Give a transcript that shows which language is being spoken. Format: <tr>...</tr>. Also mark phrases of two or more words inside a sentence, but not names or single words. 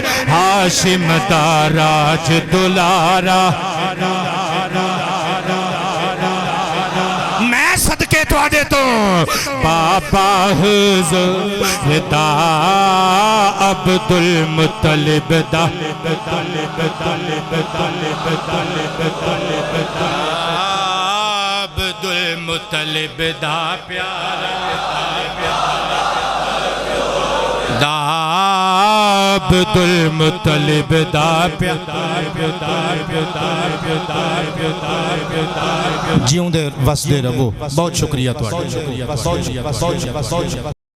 <pa>ہاشم دا راج دلارا, میں صدقے تو آدے تو بابا حضور دا, عبد المطلب دا, عبد المطلب دا پیارا دا, عبد المطلب دا پیارا. جیوں دے وسدے رہو. بہت شکریہ تواڈا.</pa>